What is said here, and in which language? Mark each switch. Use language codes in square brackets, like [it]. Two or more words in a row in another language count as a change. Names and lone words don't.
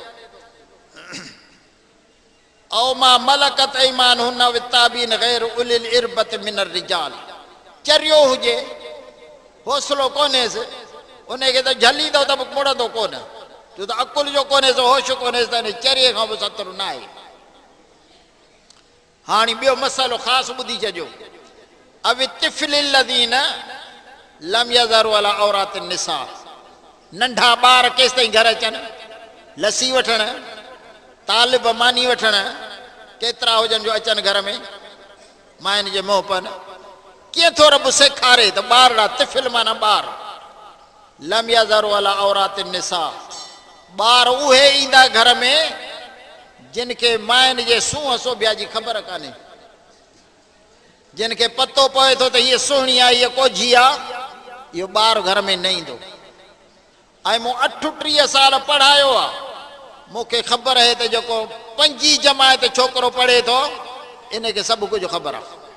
[ar] أو ما ملكت أيمانهن أو التابعين غير أولي الإربة من الرجال [sd] चरियो हुजे हौसलो कोन्हेसि उनखे त झलींदो त बि मुड़ंदो कोन छो त अकुल जो कोन्हेसि होश कोन्हेसि त हिन चरीअ खां बि सतरु न आहे हाणे ॿियो मसालो ख़ासि ॿुधी छॾियो [ar] أو الطفل الذين لم يظهروا على عورات النساء [sd] नंढा ॿार केसि ताईं घर अचनि लस्सी वठणु तालिब मानी वठणु केतिरा हुजनि जो अचनि घर में मायुनि जे मोहपन कीअं थो रब सेखारे त ॿार तिफ़िल माना ॿार लम [ar] يظهروا على عورات النساء [sd] ॿार उहे ईंदा घर में जिन खे मायुनि जे सूंहं सोभिया जी ख़बर कान्हे जिन खे पतो पए थो त हीअ सुहिणी आहे हीअ कोझी आहे इहो ॿारु घर में न ईंदो ऐं मूं 38 साल पढ़ायो आहे मूंखे ख़बर आहे त जेको 5 जमायत छोकिरो पढ़े थो इनखे सभु कुझु ख़बर आहे